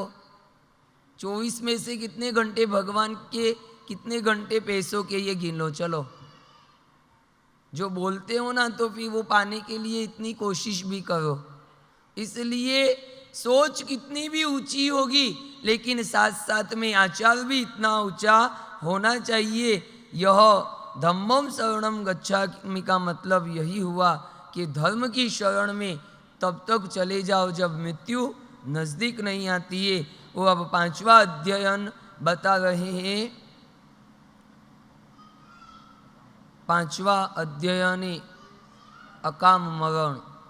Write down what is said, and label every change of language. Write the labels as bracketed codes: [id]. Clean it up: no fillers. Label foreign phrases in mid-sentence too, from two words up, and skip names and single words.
[hi] 24 में से कितने घंटे भगवान के, कितने घंटे पैसों के, ये गिन लो। चलो, जो बोलते हो ना तो फिर वो पाने के लिए इतनी कोशिश भी करो। इसलिए सोच कितनी भी ऊंची होगी लेकिन साथ साथ में आचार भी इतना ऊंचा होना चाहिए। यह [pi] धम्मम शरणम गच्छामि [hi] का मतलब यही हुआ कि धर्म की शरण में तब तक चले जाओ जब मृत्यु नजदीक नहीं आती है। वो अब 5वां अध्ययन बता रहे हैं। 5वां अध्ययन अकाम मरण।